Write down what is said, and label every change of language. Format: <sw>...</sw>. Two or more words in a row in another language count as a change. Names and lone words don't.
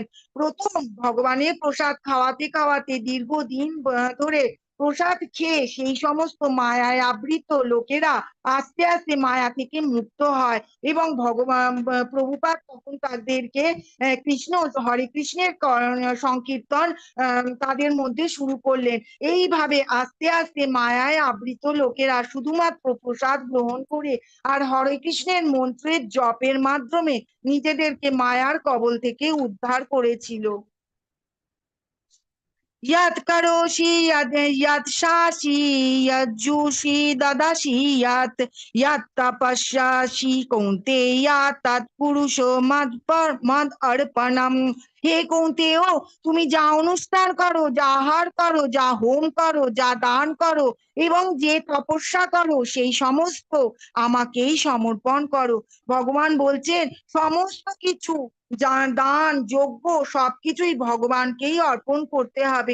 <bn>প্রথম ভগবানের প্রসাদ খাওয়াতে খাওয়াতে দীর্ঘদিন ধরে প্রসাদ খেয়ে সেই সমস্ত মায়ায় আবৃত লোকেরা আস্তে আস্তে মায়া থেকে মুক্ত হয় এবং ভগবান প্রভুপাদ তখন তাদেরকে কৃষ্ণ, হরে কৃষ্ণের সংকীর্তন তাদের মধ্যে শুরু করলেন। এইভাবে আস্তে আস্তে মায়ায় আবৃত লোকেরা শুধুমাত্র প্রসাদ গ্রহণ করে আর হরে কৃষ্ণের মন্ত্রের জপের মাধ্যমে নিজেদেরকে মায়ার কবল থেকে উদ্ধার করেছিল।</bn> <sa>यत् करोषि यत् शासि यत् जुषि ददासि यत् तपस्यासि कौन्तेय तत् পুরুষো মদ অর্পণম।</sa> <bn>হে কৌন্তেয়, তুমি যা অনুষ্ঠান করো, যা আহার করো, যা হোম করো, যা দান করো এবং যে তপস্যা করো, সেই সমস্ত আমাকেই সমর্পণ করো। ভগবান বলছেন সমস্ত কিছু দান যজ্ঞ সবকিছুই ভগবানকেই অর্পণ করতে হবে।</bn>